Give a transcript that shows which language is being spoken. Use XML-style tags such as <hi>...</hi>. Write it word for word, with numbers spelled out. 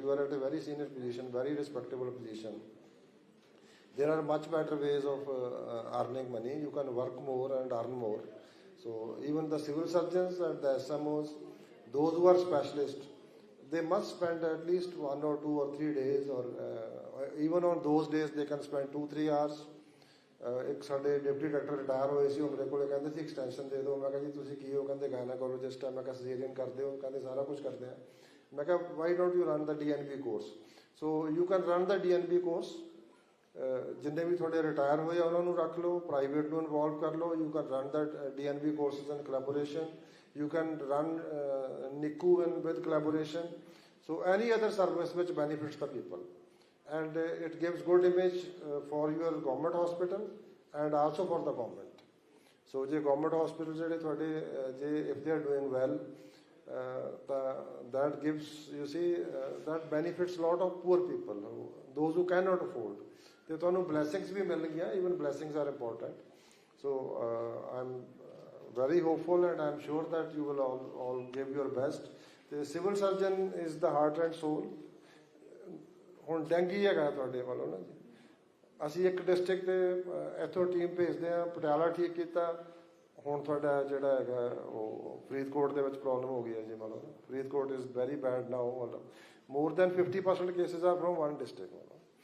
<en>You are at a very senior position, very respectable position. There are much better ways of uh, earning money. You can work more and earn more. So even the civil surgeons and the S M Os, those who are specialists, they must spend at least one or two or three days, or uh, even on those days they can spend two three hours.</en> <pa>ਇੱਕ ਸਾਡੇ deputy doctor retire ਹੋਏ ਸੀ, ਉਹ ਮੇਰੇ ਕੋਲ ਕਹਿੰਦੇ ਸੀ extension ਦੇ ਦਿਓ। ਮੈਂ ਕਿਹਾ ਜੀ ਤੁਸੀਂ ਕੀ ਹੋ? ਕਹਿੰਦੇ ਗਾਇਨਾਕੋਲੋਜਿਸਟ ਆ। ਮੈਂ ਕਿਹਾ ਸਰਜਰੀਨ ਕਰਦੇ ਹੋ? ਕਹਿੰਦੇ ਸਾਰਾ ਕੁਝ ਕਰਦੇ ਆ। ਮੈਂ ਕਿਹਾ</pa> <en>Why don't you run the D N B course? So you can run the D N B course.</en> <pa>ਜਿੰਨੇ ਵੀ ਤੁਹਾਡੇ ਰਿਟਾਇਰ ਹੋਏ ਆ ਉਹਨਾਂ ਨੂੰ ਰੱਖ ਲਓ, ਪ੍ਰਾਈਵੇਟ ਨੂੰ ਇਨਵੋਲਵ ਕਰ ਲਓ।</pa> <en>You can run the D N B courses in collaboration, you can run NICU in with collaboration. So any other service which benefits the people, and uh, it gives good image uh, for your government hospital and also for the government. So the government hospital</en> <pa>jehde thode je</pa> <en>if they are doing well, uh, the, that gives, you see, uh, that benefits lot of poor people, who, those who cannot afford.</en> <pa>Te tonu blessings bhi mil gaya.</pa> <en>Even blessings are important. So uh, I'm very hopeful and I'm sure that you will all, all give your best. The civil surgeon is the heart and soul.</en> <pa>ਹੁਣ dengue ਹੈਗਾ ਤੁਹਾਡੇ ਵੱਲੋਂ ਨਾ ਜੀ, ਅਸੀਂ ਇੱਕ district ਦੇ ਇੱਥੋਂ ਟੀਮ ਭੇਜਦੇ ਹਾਂ, ਪਟਿਆਲਾ ਠੀਕ ਕੀਤਾ, ਹੁਣ ਤੁਹਾਡਾ ਜਿਹੜਾ ਹੈਗਾ ਉਹ ਫਰੀਦਕੋਟ ਦੇ ਵਿੱਚ ਪ੍ਰੋਬਲਮ ਹੋ ਗਈ ਹੈ ਜੀ। ਮੰਨ ਲਓ</pa> <en>Faridkot is very bad now, ਮਤਲਬ more than fifty percent cases are from one district.</en>